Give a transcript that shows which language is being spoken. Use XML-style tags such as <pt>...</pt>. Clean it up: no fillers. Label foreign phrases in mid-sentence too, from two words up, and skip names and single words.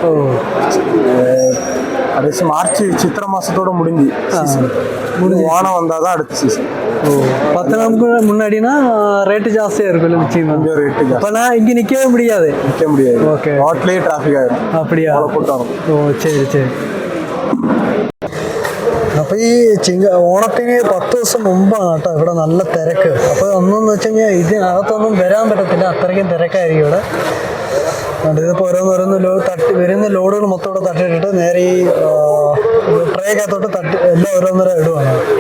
<ta>கடைசி மார்ச் சித்திரை மாதத்தோட முடிஞ்சு சீசன் ஓணம் வந்தால் தான் அடுத்த சீசன். 10 நாளுக்கு முன்னாடினா ரேட்டு ஜாஸ்தியாக இருக்கும்ல, நிச்சயமா கொஞ்சம் ரேட்டு ஜாஸ்தி. அப்போனா இங்கே நிற்க முடியாது. ஓகே, ரோட்லேயே டிராஃபிக் ஆகிடும். அப்படியா? கூட்டம்.</ta> <ml>ഓ ശരി ശരി. അപ്പോൾ ഈ ഓണത്തിന് 10 ദിവസം മുമ്പാണ് കേട്ടോ ഇവിടെ നല്ല തിരക്ക്. അപ്പോൾ ഒന്നെന്ന് വെച്ച് കഴിഞ്ഞാൽ ഇതിനകത്തൊന്നും വരാൻ പറ്റത്തില്ല, അത്രയ്ക്കും തിരക്കായിരിക്കും ഇവിടെ. ഇതിപ്പോൾ ഓരോന്നോരോന്ന് വരുന്ന ലോഡുകൾ മൊത്തം ഇവിടെ തട്ടിയിട്ടിട്ട് നേരെ ഈ ട്രേക്കകത്തോട്ട് എല്ലാം ഓരോന്നോരോ ഇടുവാണ്.</ml>